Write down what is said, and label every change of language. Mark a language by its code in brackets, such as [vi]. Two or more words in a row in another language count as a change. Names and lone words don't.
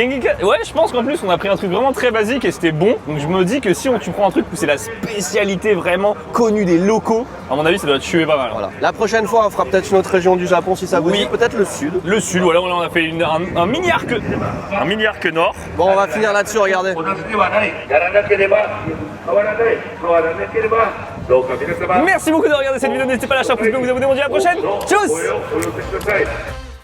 [fr] Genghis Khan, ouais, je pense qu'en plus on a pris un truc vraiment très basique et c'était bon. Donc je me dis que si tu prends un truc où c'est la spécialité vraiment connue des locaux, à mon avis ça doit tuer pas mal. Voilà. La prochaine fois on fera peut-être une autre région du Japon si ça vous Oui. dit, peut-être le sud. Le sud, voilà, on a fait un mini arc nord. Bon on va finir là-dessus, regardez. [ja] 同じではない。やらなければ変わらない。変わらなければどうか皆様 [fr] Merci beaucoup de regarder cette vidéo, n'hésitez pas à lâcher un pouce bleu, vous abonner, on se dit à la prochaine. Tchuss! [ja] お寄せください。